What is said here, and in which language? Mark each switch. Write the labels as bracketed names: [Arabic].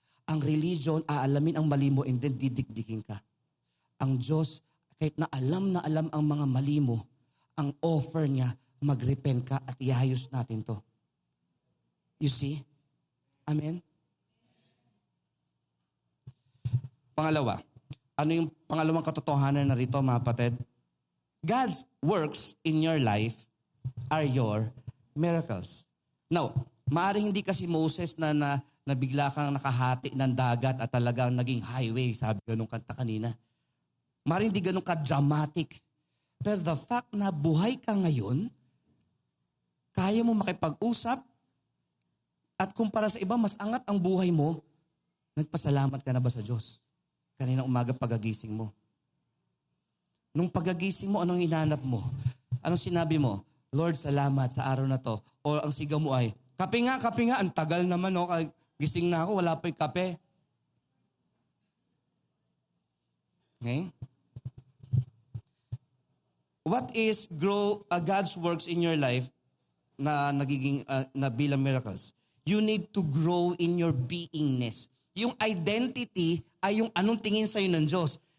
[Filipino] Ang religion, aalamin ang mali mo and then didikdikin ka. Ang Diyos, kahit na alam ang mga mali mo, ang offer niya, mag-repent ka at iayos natin to. [English] You see? Amen? [Filipino] Pangalawa, ano yung pangalawang katotohanan na rito, mga kapatid? [English] God's works in your life are your miracles. [Filipino] Now, maaaring hindi kasi Moses na bigla kang nakahati ng dagat at talagang naging highway, sabi ko nung kanta kanina. Maaaring hindi ganun ka-dramatic. Pero the fact na buhay ka ngayon, kaya mo makipag-usap, at kumpara sa iba, mas angat ang buhay mo, nagpasalamat ka na ba sa Diyos? Kanina umaga pagagising mo. Nung pagagising mo, anong hinanap mo? Anong sinabi mo? Lord, salamat sa araw na to. O ang sigaw mo ay, kape nga, ang tagal naman, no? Gising na ako, wala pa yung kape. [English] Okay? What is God's works in your life [Filipino] na nagiging na bilang [English] miracles? You need to grow in your beingness. [Filipino] Yung identity ay yung anong tingin sa'yo ng Diyos.